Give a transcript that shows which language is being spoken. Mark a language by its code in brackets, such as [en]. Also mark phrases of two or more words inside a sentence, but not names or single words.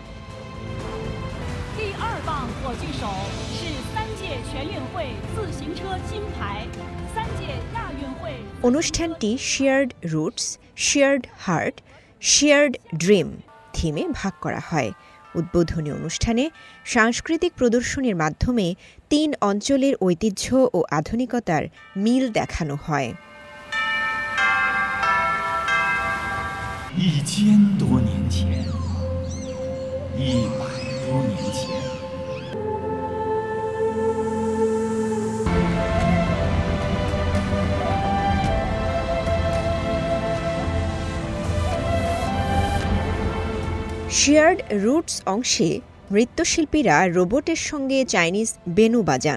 [bn] অনুষ্ঠানটি শেয়ার্ড রুটস, শেয়ার্ড হার্ট, শেয়ার্ড ড্রিম থিমে ভাগ করা হয়। উদ্বোধনী অনুষ্ঠানে সাংস্কৃতিক প্রদর্শনীর মাধ্যমে ৩ অঞ্চলের ঐতিহ্য ও আধুনিকতার মিল দেখানো হয়। [zh] 1000 多年前，100多年前。 [bn] শেয়ার্ড রুটস অংশে নৃত্যশিল্পীরা রোবটের সঙ্গে চাইনিজ বেনু বাজান।